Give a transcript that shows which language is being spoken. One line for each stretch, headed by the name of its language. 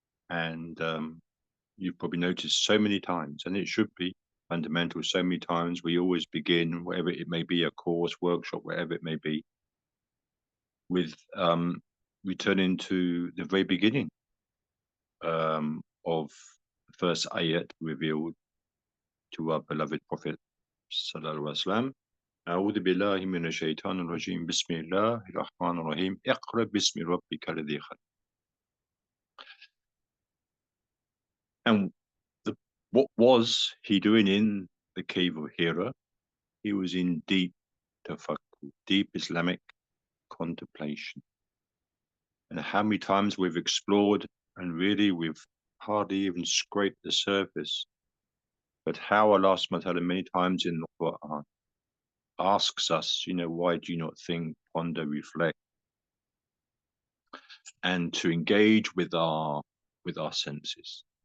English: And you've probably noticed so many times, and it should be fundamental, so many times we always begin, whatever it may be, a course, workshop, whatever it may be, with returning to the very beginning of the first ayat revealed to our beloved Prophet sallallahu alaihi wasallam.
Arabic: أعوذ بالله من الشيطان الرجيم بسم الله الرحمن الرحيم اقرأ باسم ربك الذي خلق.
English: And what was he doing in the cave of Hira? He was in deep tafakkur, deep Islamic contemplation. And how many times we've explored, and really we've hardly even scraped the surface, but how Allah subhanahu wa ta'ala many times in the Quran asks us, why do you not think, ponder, reflect, and to engage with our senses.